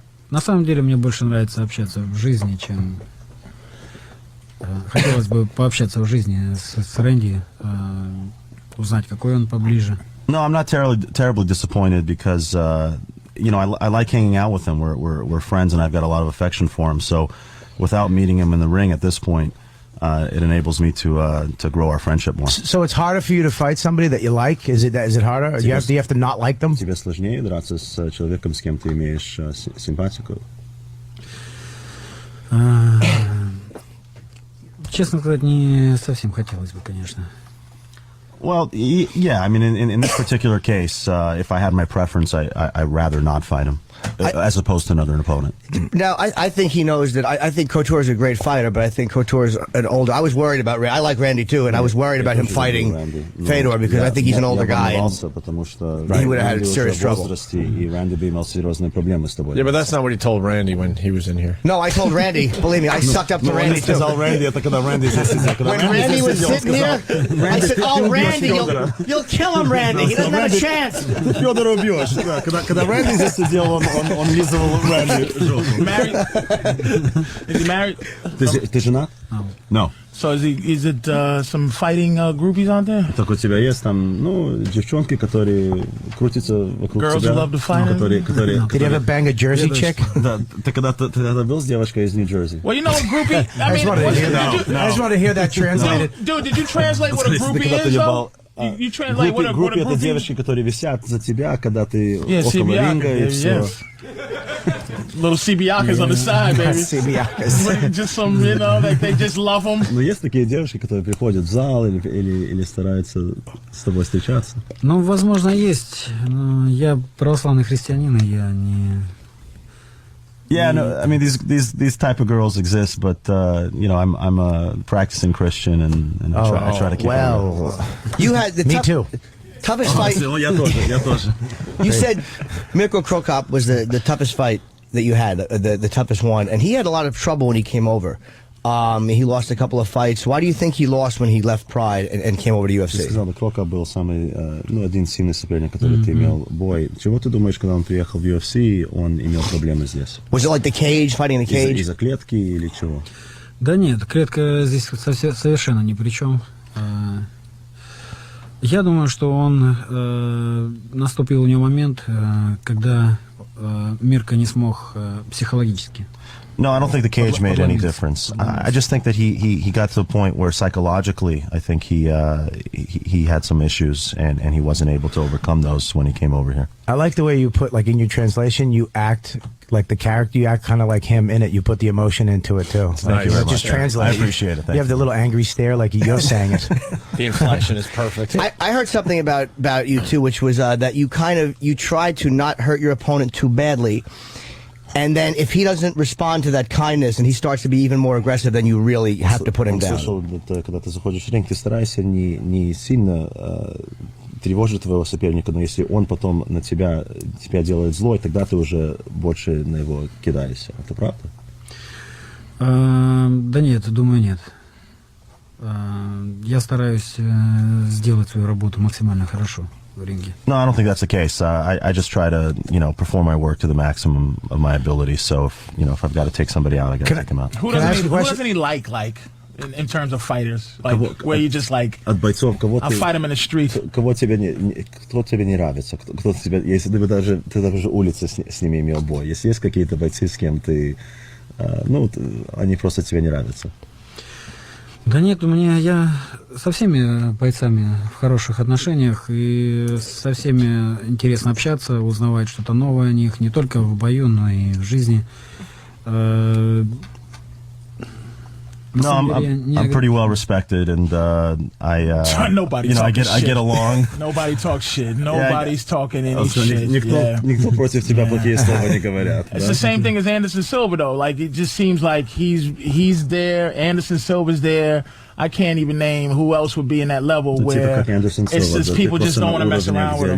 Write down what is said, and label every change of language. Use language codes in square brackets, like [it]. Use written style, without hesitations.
[ru] На самом деле мне больше нравится общаться в жизни, чем... Хотелось бы пообщаться в жизни с Рэнди, узнать, какой он поближе. [en] No, I'm not terribly disappointed because I like hanging out with him. We're friends, and I've got a lot of affection for him. So, without meeting him in the ring at this point, it enables me to grow our friendship more. So it's harder for you to fight somebody that you like? Is it harder? Do you have to not like them? [ru] Тебе сложнее драться с человеком, с кем ты имеешь симпатику? Честно сказать, не совсем хотелось бы, конечно. [en] Well, yeah. I mean, in this particular case, if I had my preference, I'd rather not fight him, as opposed to another opponent. Now, I think he knows that. I think Couture is a great fighter, but I think Couture is an older. I was worried about Randy. I like Randy too, and I was worried about him fighting Fedor because I think he's an older guy. And he would have had serious trouble. Yeah, but that's not what he told Randy when he was in here. No, I told Randy. Believe me, I sucked up to Randy too. When Randy was sitting here, I said, "Oh, Randy, you'll kill him, Randy. He doesn't have a chance." [ru] Федора убьешь. Когда Рэнди здесь сидел, он лизывал Рэнди. [en] Married? Is he married? [ru] Ты женат? [en] No. So is it some fighting groupies out there? [ru] Так у тебя есть там, девчонки, которые крутятся вокруг [en] Girls [ru] тебя. [en] who love to fight? Did you ever bang a Jersey chick? [ru] Да, ты когда-то был с девочкой из Нью-Джерси? [en] Well, you know what groupie... I just wanted to hear that translated. Dude, did you translate what a groupie is, though? You translate what a [ru] Группе это [en] groupie... [ru] девочки, которые висят за тебя, когда ты около [en] CBI, [ru] ринга и все. [en] Little CBIACas on the side, baby. CBIACas. Just some, they just love them. [ru] Но есть такие девушки, которые приходят в зал или стараются с тобой встречаться? Ну, возможно, есть. Но я православный христианин, и я не... [en] Yeah, no, I mean these type of girls exist, but I'm a practicing Christian, and I try to keep. Well, you had the Me too. toughest fight. Я тоже. You said Mirko Cro Cop was the toughest fight that you had, the toughest one, and he had a lot of trouble when he came over. He lost a couple of fights. Why do you think he lost when he left Pride and came over to [ru] Ты [en] UFC? [ru] сказал, Кро Коп был самый, один сильный соперник, который ты имел бой. Чего ты думаешь, когда он приехал в UFC, он имел проблемы здесь? [en] Was it like the cage, fighting in the cage? [ru] Из-за клетки или чего? Да нет, клетка здесь совершенно ни при чем. Я думаю, что наступил у него момент, когда Мирка не смог психологически. [en] No, I don't think the cage made any difference. I just think that he got to the point where psychologically, I think he had some issues and he wasn't able to overcome those when he came over here. I like the way you put, like in your translation, you act like the character, you act kind of like him in it. You put the emotion into it too. Thank you very much. Just translate. I appreciate it. You have the little angry stare like you're saying it. The inflection is perfect. I heard something about you too, which was that you tried to not hurt your opponent too badly. And then if he doesn't respond to that kindness and he starts to be even more aggressive, then you really have to put him [ru] Он [en] down. [ru] слышал, когда ты заходишь в ринг, ты старайся не сильно тревожить твоего соперника, но если он потом на тебя делает злой, тогда ты уже больше на него кидаешься. Это правда? Да нет, думаю, нет. Я стараюсь сделать свою работу максимально хорошо в ринге. [en] No, I don't think that's the case. I just try to, perform my work to the maximum of my ability. So if I've got to take somebody out, I got to take him out. Who doesn't he like in terms of fighters? Like, where you just like, [ru] От бойцов, [en] I'll fight him in the street. [ru] Кто тебе не нравится? Кто тебе, если ты даже улицы с ними имел бой. Если есть какие-то бойцы, с кем ты, они просто тебе не нравятся. Да нет, я со всеми бойцами в хороших отношениях, и со всеми интересно общаться, узнавать что-то новое о них, не только в бою, но и в жизни. [en] No, I'm pretty well respected, and Nobody I get along. Nobody talks shit. Nobody's talking any shit. [ru] Никто против тебя плохие слова не говорят. [en] It's the same thing as Anderson Silva, though. Like, it just seems like he's there. Anderson Silva's there. I can't even name who else would be in that level where it's just people just don't want to mess around with him.